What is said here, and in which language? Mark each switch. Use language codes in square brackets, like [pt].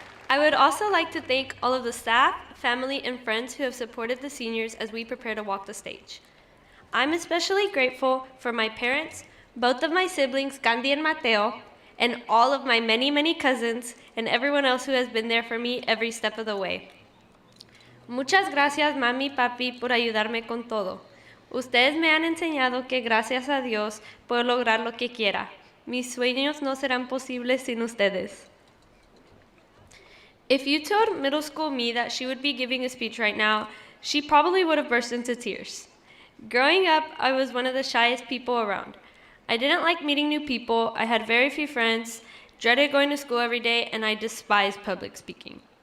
[en] I would also like to thank all of the staff, family, and friends who have supported the seniors as we prepare to walk the stage. I'm especially grateful for my parents, both of my siblings, Gandhi and Mateo, and all of my many, many cousins, and everyone else who has been there for me every step of the way. [es] Muchas gracias, mami y papi, por ayudarme con todo. Ustedes me han enseñado que gracias a Dios puedo lograr lo que quiera. Mis sueños no serán posibles sin ustedes. [en] If you told middle school me that she would be giving a speech right now, she probably would have burst into tears. Growing up, I was one of the shyest people around. I didn't like meeting new people, I had very few friends, dreaded going to school every day, and I despised public speaking.